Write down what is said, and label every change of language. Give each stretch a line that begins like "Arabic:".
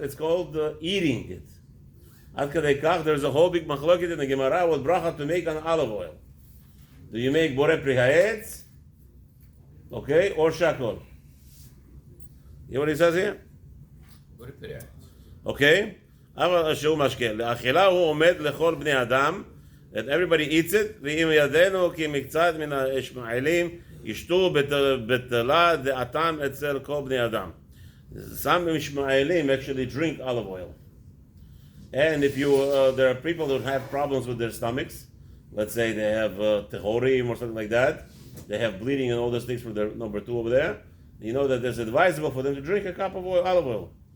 English: It's called eating it.
Hebrew: Ad kadei kach,
English: there's a whole big machloket in the Gemara what bracha to make on olive oil. Do you make borei pri ha'etz? Okay, or shakol? You know what he says here? borei pri ha'etz. Okay?
Hebrew: אבל שהוא משקה. לאכילה הוא עומד לכל בני אדם,
English: that everybody eats it,
Hebrew: ואם ידנו כי מקצת מן הישמעאלים ישתו בטלה דעתם אצל כל בני אדם.
English: Some Ishmaelim actually drink olive oil. And if there are people who have problems with their stomachs, let's say they have tehorim or something like that, they have bleeding and all those things from their number 2 over there, you know that it's advisable for them to drink a cup of olive oil.